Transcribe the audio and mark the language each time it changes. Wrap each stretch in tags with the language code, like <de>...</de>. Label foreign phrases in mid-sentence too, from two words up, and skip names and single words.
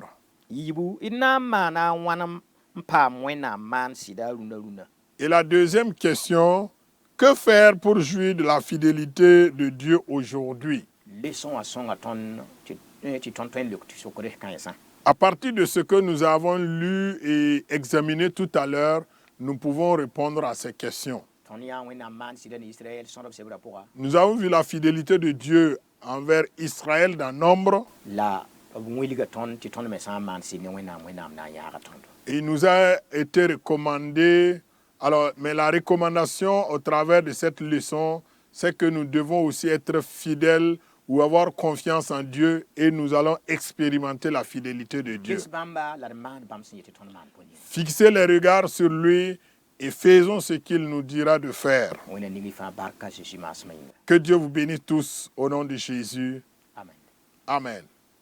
<mos>yiibu d na n maana wãnem n paam wẽnnaam maan sɩda rũnã</mos> <fr>Et la deuxième question, que faire pour jouir de la fidélité de Dieu aujourd'hui?</fr> <mos>leçon wã sõnga tõnd tɩ tõnd tõe n lok tɩ sokd kãensã</mos> <fr>À partir de ce que nous avons lu et examiné tout à l'heure, nous pouvons répondre à ces questions.</fr> <mos>tõnd yã wẽnnaam maan sɩda ne israɛl sõdb sebrã pʋga</mos> <fr>Nous avons vu la fidélité de Dieu envers Israël dans nombre.</fr> <mos>la b wilga tõnd tɩ tõnd me sã n maan sɩd ne wẽnnaam na n yãaga tõndo</mos> <fr>Il nous a été recommandé, alors, mais la recommandation au travers de cette leçon, c'est que nous devons aussi être fidèles ou avoir confiance en Dieu et nous allons expérimenter la fidélité de Dieu.</fr> <mos>ges bãmba la d maan bãmb sẽn yetɩ tõnd maan pʋ</mos> <fr>Fixez les regards sur lui et faisons ce qu'il nous dira de faire.</fr> <mos>wẽnna ning y fãa barka zeezi maasmã yĩnga</mos> <fr>Que Dieu vous bénisse tous au nom de Jésus.</fr> <mos>amen</mos> <fr>Amen.</fr>